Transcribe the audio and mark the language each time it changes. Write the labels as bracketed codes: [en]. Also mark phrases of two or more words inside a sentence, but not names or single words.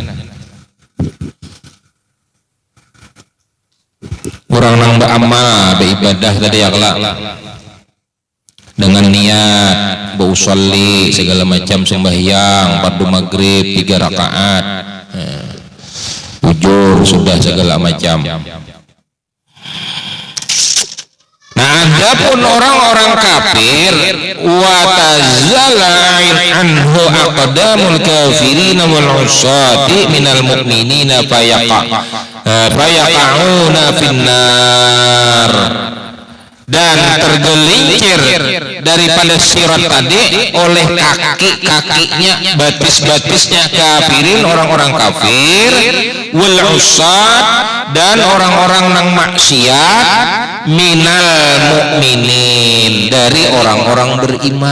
[bjn] Orang nang beramal, beribadah tadi ya kelak dengan niat bausolli segala macam sembahyang, fardu maghrib 3 rakaat, ujur sudah segala macam. Nah, adapun orang-orang kafir [ar] وتزل عنه أقدام الكافرين والعصاة من المؤمنين فيقعون في النار, [bjn] dan tergelincir daripada sirat tadi oleh kaki-kakinya, batis-batisnya kafirin orang-orang kafir, [ar] والعصاة, [bjn] dan orang-orang nang maksiat, [ar] من المؤمنين, [bjn] dari orang-orang beriman.